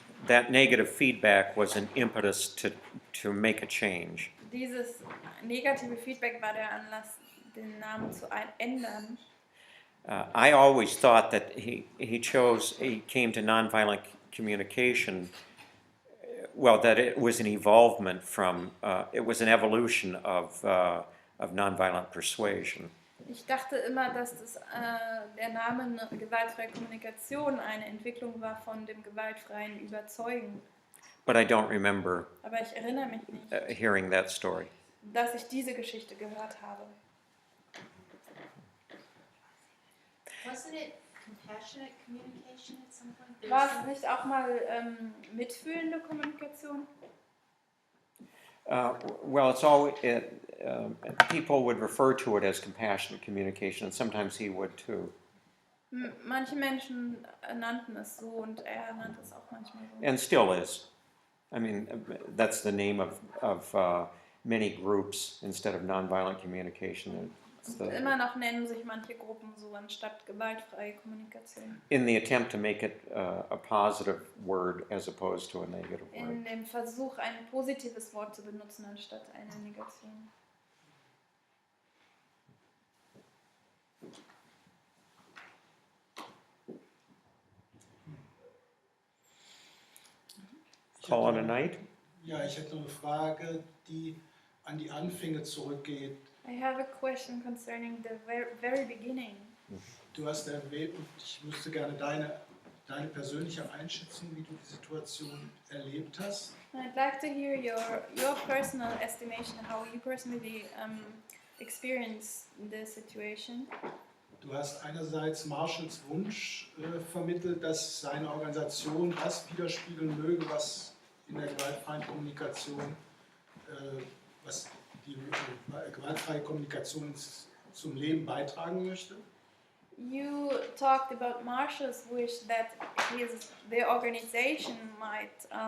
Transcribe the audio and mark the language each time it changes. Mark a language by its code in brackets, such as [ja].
[en] That negative feedback was an impetus to make a change. [de] Dieses negative Feedback war der Anlass, den Namen zu ändern. [en] I always thought that he came to nonviolent communication, well, that it was an evolvement from, it was an evolution of nonviolent persuasion. [de] Ich dachte immer, dass der Name gewaltfreie Kommunikation eine Entwicklung war von dem gewaltfreien Überzeugen. [en] But I don't remember [de] Aber ich erinnere mich nicht, [en] hearing that story. [de] dass ich diese Geschichte gehört habe. [en] Wasn't it compassionate communication at some point? [de] War es nicht auch mal mitfühlende Kommunikation? [en] Well, it's always, people would refer to it as compassionate communication, and sometimes he would too. [de] Manche Menschen nannten es so und er nannte es auch manchmal so. [en] And still is. I mean, that's the name of many groups instead of nonviolent communication. [de] Immer noch nennen sich manche Gruppen so anstatt gewaltfreie Kommunikation. [en] In the attempt to make it a positive word as opposed to a negative word. [de] In dem Versuch, ein positives Wort zu benutzen anstatt eine Negation. [en] Call it a night? [de] Ja, ich hätte noch eine Frage, die an die Anfänge zurückgeht. [en] I have a question concerning the very beginning. [de] Du hast erwähnt, und ich wüsste gerne deine persönliche Einschätzung, wie du die Situation erlebt hast. [en] I'd like to hear your personal estimation, how you personally experience the situation. [de] Du hast einerseits Marshalls Wunsch vermittelt, dass seine Organisation das widerspiegeln möge, was in der gewaltfreien Kommunikation, was die gewaltfreie Kommunikation zum Leben beitragen möchte. [en] You talked about Marshall's wish that the organization might